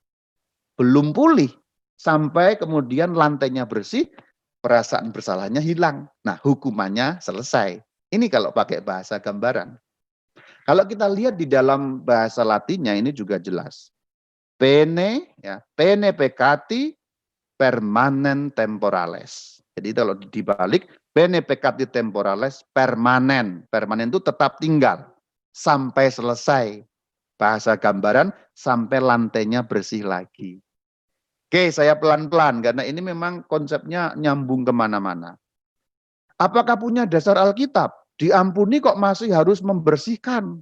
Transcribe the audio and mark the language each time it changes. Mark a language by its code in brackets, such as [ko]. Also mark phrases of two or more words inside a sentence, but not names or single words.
[id] Belum pulih, sampai kemudian lantainya bersih, perasaan bersalahnya hilang. Nah, hukumannya selesai. Ini kalau pakai bahasa gambaran. Kalau kita lihat di dalam bahasa Latinnya ini juga jelas. Pene, ya, [la] pene peccati permanen temporales. [id] Jadi kalau dibalik, [la] pene peccati temporales permanen. [id] Permanen itu tetap tinggal sampai selesai. Bahasa gambaran sampai lantainya bersih lagi. Oke, saya pelan-pelan karena ini memang konsepnya nyambung kemana-mana. Apakah punya dasar Alkitab? Diampuni kok masih harus membersihkan?